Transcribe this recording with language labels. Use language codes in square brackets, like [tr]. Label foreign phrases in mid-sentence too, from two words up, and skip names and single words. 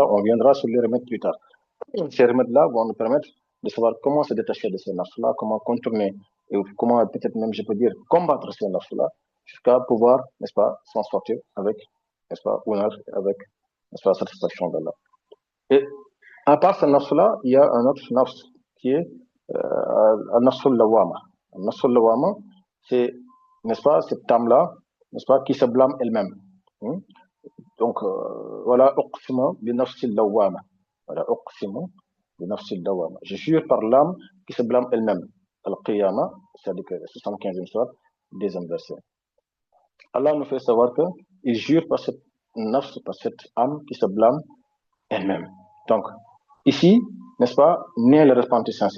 [fr] On viendra sur les remèdes plus tard. Ces remèdes-là vont nous permettre de savoir comment se détacher de ces nafs-là, comment contourner et comment peut-être même, je peux dire, combattre ces nafs-là jusqu'à pouvoir, n'est-ce pas, s'en sortir avec, n'est-ce pas, honneur, avec, n'est-ce pas, satisfaction d'Allah. Et à part ce nafs-là, il y a un autre nafs qui est un [ar] نفس اللوامة. Un نفس اللوامة, [fr] c'est, n'est-ce pas, cette âme-là, n'est-ce pas, qui se blâme elle-même. Hein. Donc, voilà, [ar] أقسم بالنفس اللوامة. Voilà, أقسم بالنفس اللوامة. [fr] Je jure par l'âme qui se blâme elle-même. Al-Qiyamah, c'est-à-dire que 75e soir, deuxième verset. Allah nous fait savoir que il jure par cette nafs, par cette âme qui se blâme elle-même. Donc, ici, n'est-ce pas, naît le repenti sincère.